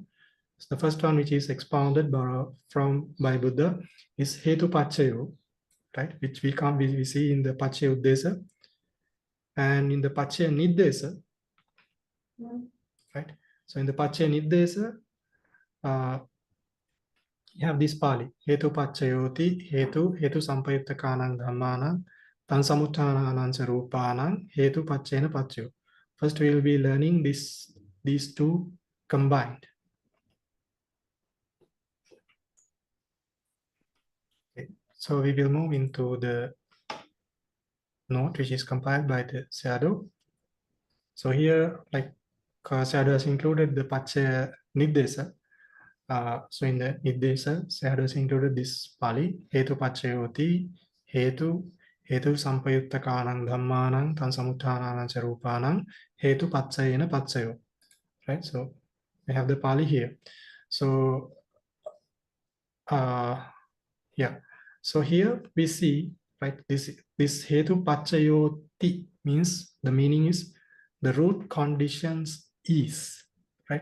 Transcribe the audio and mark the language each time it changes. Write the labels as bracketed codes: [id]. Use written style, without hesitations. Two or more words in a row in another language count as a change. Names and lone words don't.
[en] So the first one which is expounded by Buddha is [pi] Hetu Paccayo, [en] right? Which we see in the paccayuddesa, and in the paccayaniddesa, right? So in the paccayaniddesa, you have this Pali, [pi] Hetu Paccayoti, Hetu Sampayuttakanang Dhammanang, Tan Samutthānānaṁ ca Rūpānaṁ, Hetu Paccayana Paccayo. [en] First, we will be learning these two combined. Okay. So we will move into the note which is compiled by the Sayadaw. So here, like Sayadaw has included the Paccaya-niddesa. So in the Niddesa, Sayadaw has included this Pali, [pi] Hetu Paccayoti, Hetu Sampayuttakanang Dhammanang, Tan Samutthānānaṁ ca Rūpānaṁ, Hetu Paccayana Paccayo. [en] Right, so we have the Pali here. So yeah, so here we see, right, this [pi] Hetu Paccayoti [en] means, the meaning is the root conditions is, right?